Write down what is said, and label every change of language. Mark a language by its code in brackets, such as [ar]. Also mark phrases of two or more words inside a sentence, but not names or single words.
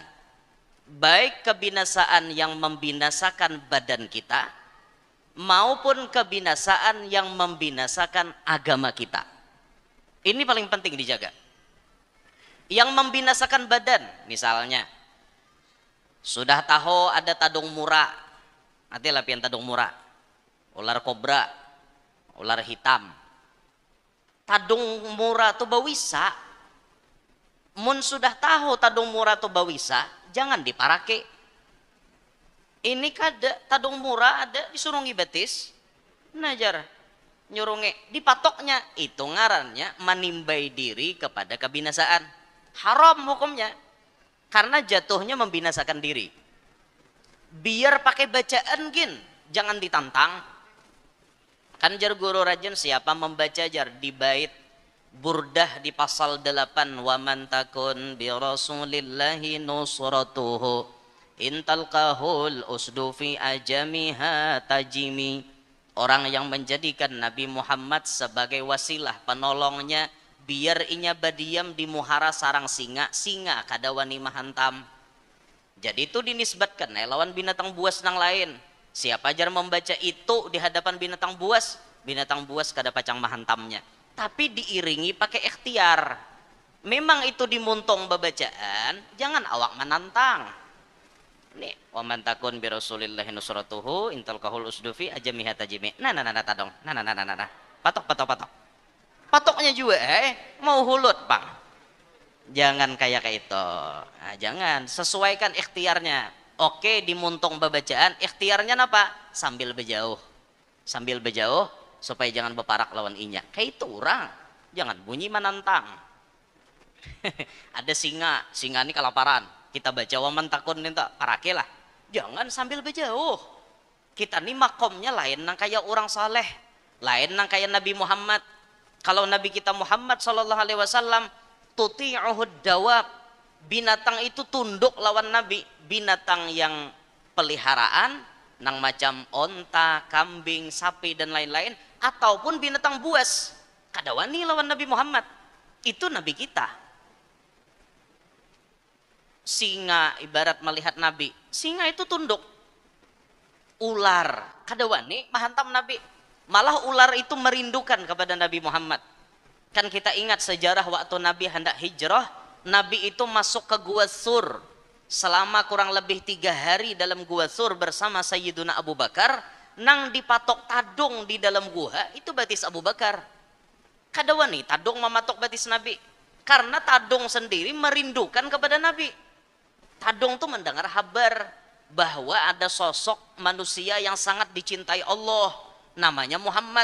[bjn] Baik kebinasaan yang membinasakan badan kita maupun kebinasaan yang membinasakan agama kita. Ini paling penting dijaga. Yang membinasakan badan, misalnya sudah tahu ada tadung mura, nanti lapian tadung mura, ular kobra, ular hitam. Tadung mura tuh bawisa. Mun sudah tahu tadung mura tuh bawisa, jangan diparake. Ini kada tadung mura ada disurungi betis, najar nyurungi dipatoknya, itu ngarannya menimbai diri kepada kebinasaan. Haram hukumnya karena jatuhnya membinasakan diri. Biar pakai bacaan gin, jangan ditantang. Kan jar guru rajin siapa membaca jar di bait Burdah di pasal 8, [ar] ومن تكن برسول الله نصرته إن تلقه الأسد في آجامها تجم. [bjn] Orang yang menjadikan Nabi Muhammad sebagai wasilah penolongnya biar inya badiam di muhara sarang singa kada wani mahantam. Jadi itu dinisbatkan lawan binatang buas nang lain. Siapa jar membaca itu di hadapan binatang buas kada pacang mahantamnya. Tapi diiringi pakai ikhtiar. Memang itu dimuntung babacaan, jangan awak menantang. Nih, [ar] ومن تكن برسول الله نصرته إن تلقه الأسد في آجامها تجم. [bjn] Nah tadong. Nah. Patok. Patoknya juga mau hulut, Bang. Jangan kayak itu. Nah, jangan, sesuaikan ikhtiarnya. Oke, dimuntung babacaan, ikhtiarnya apa? Sambil berjauh supaya jangan beparak lawan inya. Kayak itu orang, jangan bunyi menantang. Ada singa ini kelaparan, kita baca [ar] ومن تكن [bjn] minta parake lah. Jangan sambil berjauh. Kita nih makomnya lain nang kayak orang saleh, lain nang kayak Nabi Muhammad. Kalau Nabi kita Muhammad [ar] صلى الله عليه وسلم تطيعه الدواب, [bjn] binatang itu tunduk lawan Nabi. Binatang yang peliharaan nang macam onta, kambing, sapi dan lain-lain, ataupun binatang buas. Kada wani lawan Nabi Muhammad. Itu Nabi kita. Singa ibarat melihat Nabi. Singa itu tunduk. Ular kada wani mahantam Nabi. Malah ular itu merindukan kepada Nabi Muhammad. Kan kita ingat sejarah waktu Nabi hendak hijrah, Nabi itu masuk ke Gua Sur selama kurang lebih 3 hari dalam Gua Sur bersama Sayyiduna Abu Bakar. Nang dipatok tadung di dalam gua itu batis Abu Bakar. Kada wani tadung mematok batis Nabi, karena tadung sendiri merindukan kepada Nabi. Tadung tuh mendengar kabar bahwa ada sosok manusia yang sangat dicintai Allah, namanya Muhammad.